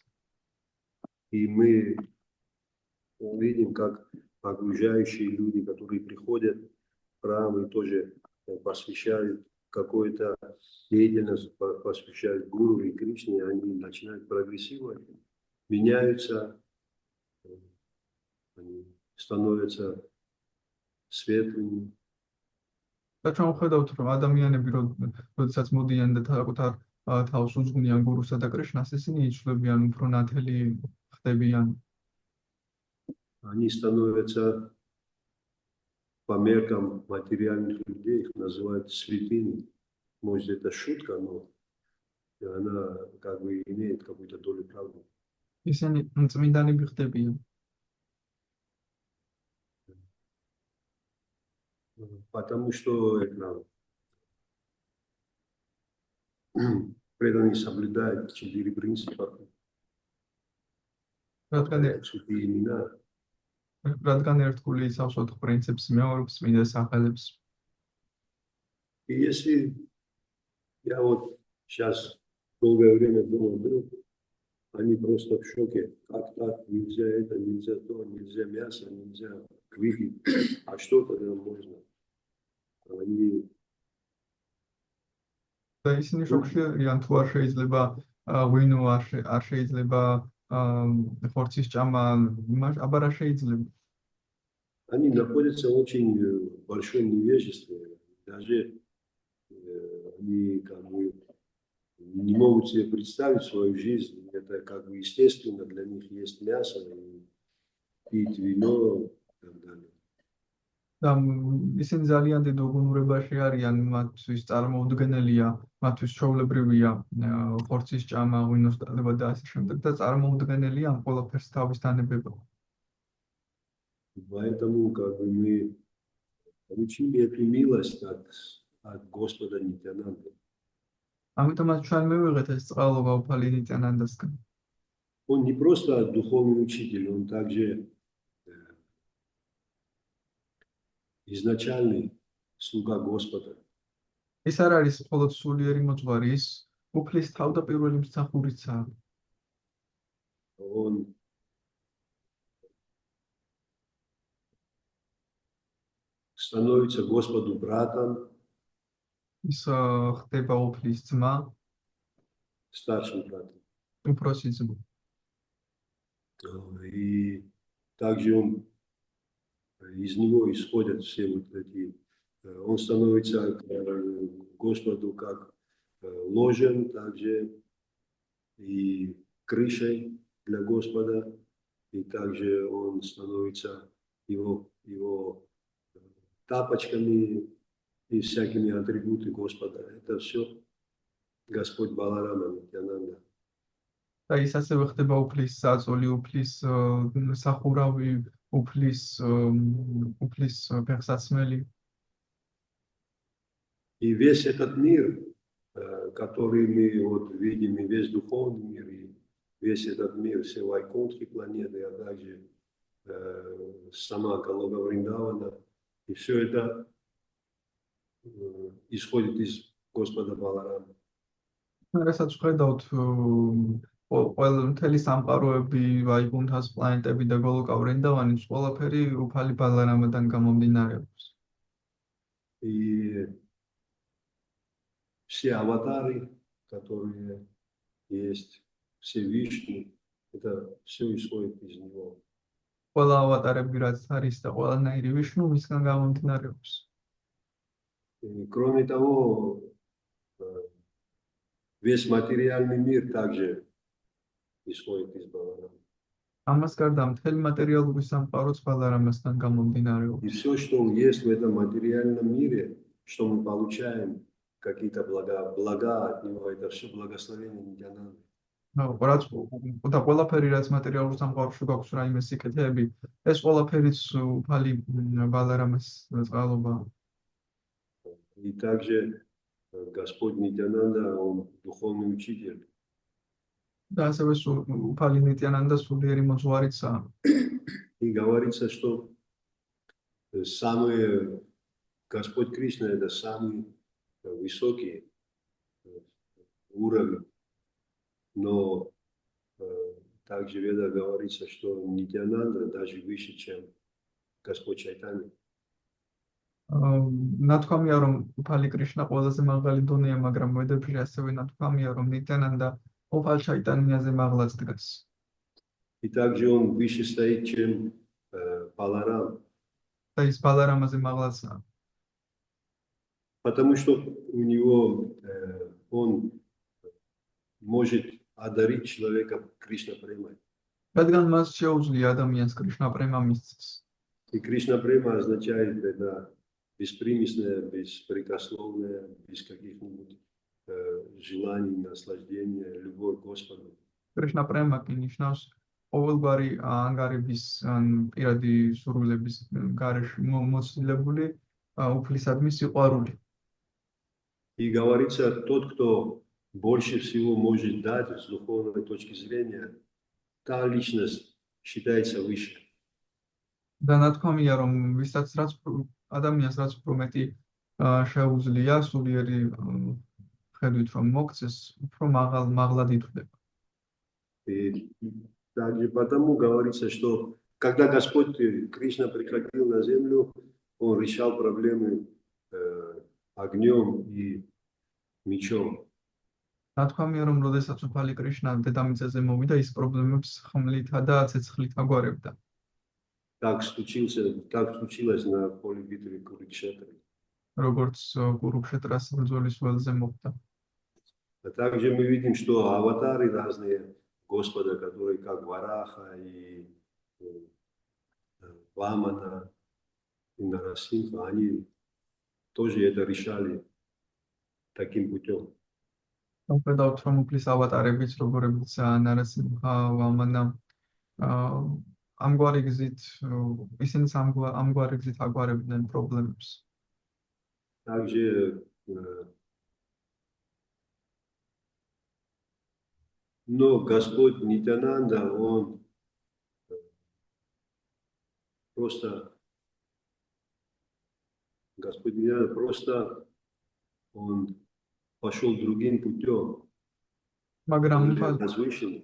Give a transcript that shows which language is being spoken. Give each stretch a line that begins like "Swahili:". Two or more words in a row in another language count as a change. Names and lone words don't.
Russian: И мы увидим, как окружающие люди, которые приходят в храм и тоже посвящают какую-то деятельность, посвящают гуру и Кришне, они начинают прогрессировать, меняются, они становятся светлыми.
Georgian: და ჩვენ ვხედავთ, რომ ადამიანები როდესაც მოდიან და საკუთარ თავს უძღვნიან გურუსა და კრიშნას, ისინი იცვლებიან, უფრო ნათელი ხდებიან.
Russian: Они становятся по меркам материальных людей, их называют святыми. Может, это шутка, но она как бы имеет какую-то долю правды.
Georgian: ისინი წმინდანები ხდებიან.
Russian: Потому что преданные соблюдают 4 принципа. Святые имена.
Georgian: რადგან ერთგული იცავს 4 პრინციპს, მეორობს წმინდა სახელებს.
Russian: И если я вот сейчас долгое время думал, вдруг они просто в шоке. Как так? Нельзя это, нельзя то, нельзя мясо, нельзя квихи. А что тогда можно? Они
Georgian: და ისინი შოკში არიან თუ არ შეიძლება ღვინო არ შეიძლება ხორცის ჭამა აბა რა შეიძლება
Russian: Они находятся в очень большом невежестве. Даже они как бы не могут себе представить свою жизнь. Это как бы естественно, для них есть мясо, и пить вино и так далее.
Georgian: და ისინი ძალიან დიდ უგუნურებაში არიან, მათთვის წარმოუდგენელია, მათთვის ჩვეულებრივია ხორცის ჭამა, ღვინოს დალება და ასე შემდეგ და წარმოუდგენელია ამ ყველაფერს თავის თანებება.
Russian: Поэтому как бы мы получили эту милость от Господа Нитянанды.
Georgian: ამიტომაც ჩვენ მივიღეთ ეს წყალობა უფალი ნიტიანანდასგან.
Russian: Он не просто духовный учитель, он также изначальный слуга Господа.
Georgian: ის არ არის მხოლოდ სულიერი მოძღვარი, ის უფლის თავდაპირველი მსახურიცაა.
Russian: Он становится Господу братом,
Georgian: ის ხდება უფლის ძმა,
Russian: старшим братом.
Georgian: უფროსი ძმა.
Russian: И также он, из него исходят все вот эти, он становится к Господу как ложем, также и крышей для Господа, и также он становится его тапочками и всякими атрибутами Господа. Это все Господь Баларама Нитянанда.
Georgian: და ის ასევე ხდება უფლის საწოლი, უფლის სახურავი, უფლის ფეხსაცმელი.
Russian: И весь этот мир, который мы вот видим, и весь духовный мир, и весь этот мир, все вайкунтхи планеты, а также сама Галога Вриндавана, и все это исходит из Господа Баларама.
Georgian: რასაც ვხედავთ ყველა მთელი სამყაროები, ვაიკუნთას პლანეტები და გოლოკა ვრინდავანის ყველაფერი უფალი ბალარამიდან გამომდინარეობს.
Russian: И все аватары, которые есть, все Вишну, это все исходит из него.
Georgian: ყველა ავატარები რაც არის და ყველანაირი ვიშნუ მისგან გამომდინარეობს.
Russian: И кроме того, весь материальный мир также исходит из Баларама.
Georgian: ამას გარდა მთელი მატერიალური სამყაროც ბალარამასთან
Russian: И
Georgian: გამომდინარეობს.
Russian: все, что есть в этом материальном мире, что мы получаем, какие-то блага от него, это все благословение Нитянанды.
Georgian: რაც და ყველაფერი რაც მატერიალურ სამყაროში გვაქვს რაიმე სიკეთეები, ეს ყველაფერიც უფალი ბალარამას წყალობაა.
Russian: И также Господь Нитянанда, он духовный учитель.
Georgian: და ასევე უფალი ნიტიანანდა სულიერი მოძღვარიცაა.
Russian: И говорится, что самый Господь Кришна это самый высокий уровень. Но также в Ведах говорится, что Нитянанда даже выше, чем Господь Чайтанья.
Georgian: ნათქვამია რომ უფალი კრიშნა ყველაზე მაღალი დონეა, მაგრამ ვედებში ასევე ნათქვამია რომ ნიტიანანდა უფალ ჩაიტანიაზე მაღლაც დგას.
Russian: И также он выше стоит, чем Баларам.
Georgian: და ის ბალარამაზე მაღლაცაა.
Russian: Потому что у него он может одарить человека Кришна Премой.
Georgian: რადგან მას შეუძლია ადამიანს კრიშნა პრემა მისცეს.
Russian: И Кришна Према означает это беспримесное, беспрекословное, без каких-нибудь желаний, наслаждения, любовь к Господу.
Georgian: კრიშნა პრემა კი ნიშნავს ყოველგვარი ანგარების ან პირადი სურვილების გარეშე მოცილებული უფლისადმი სიყვარული.
Russian: И говорится, тот, кто больше всего может дать с духовной точки зрения, та личность считается выше.
Georgian: და ნათქვამია რომ ვისაც რაც ადამიანს რაც უფრო მეტი შეუძლია სულიერი ხედვით რომ მოგცეს, უფრო მაღლად ითვლება.
Russian: И также потому говорится, что когда Господь Кришна приходил на землю, Он решал проблемы огнем и мечом.
Georgian: ნათქვამია რომ როდესაც უფალი კრიშნა დედამიწაზე მოვიდა, ის პრობლემებს ხმლითა და ცეცხლით აგვარებდა.
Russian: Так случилось на поле битвы Курукшетры.
Georgian: როგორც კურუქშეტრას ბრძოლის ველზე მოხდა.
Russian: А также мы видим, что аватары разные Господа, которые как Вараха и Вамана и Нарасимха, они тоже это решали таким путем.
Georgian: ვხედავთ რომ უფლის ავატარებიც როგორებიც ნარასიმჰა, ვამანა ამგვარი გზით ისინი ამგვარი გზით აგვარებდნენ პრობლემებს.
Russian: Также, но Господь Нитянанда, Он просто, Господь Нитянанда просто, Он пошел другим путем, более возвышенным.